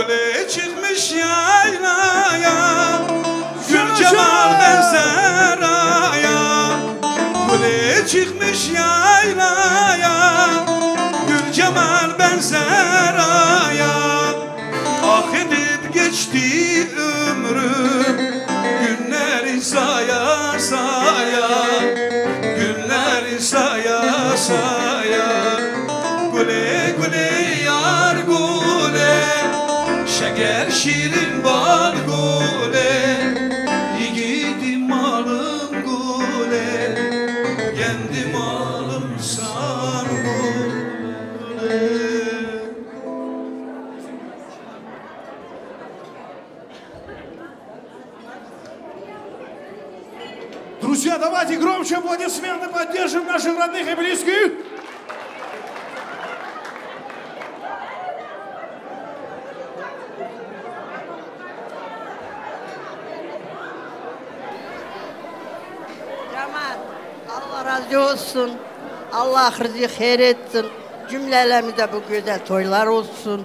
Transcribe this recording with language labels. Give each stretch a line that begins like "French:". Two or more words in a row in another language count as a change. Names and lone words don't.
Turkish: Gülü çıkmış yaylaya, Gül Cemal Benzeraya. Gülü çıkmış yaylaya, Gül Cemal Benzeraya. Ah edip geçti ömrüm, günleri saya saya, günleri saya saya. Güle güle yar güle, şeker şirin bal güle. Yiğidim malım güle, kendi malım san güle.
Russian: Друзья, давайте громче аплодисменты, поддержим наших родных и близких.
Turkish: Cemaat, Allah razı olsun. Allah rızkı hayır etsin. Cümlelerimizde bu güzel toylar olsun.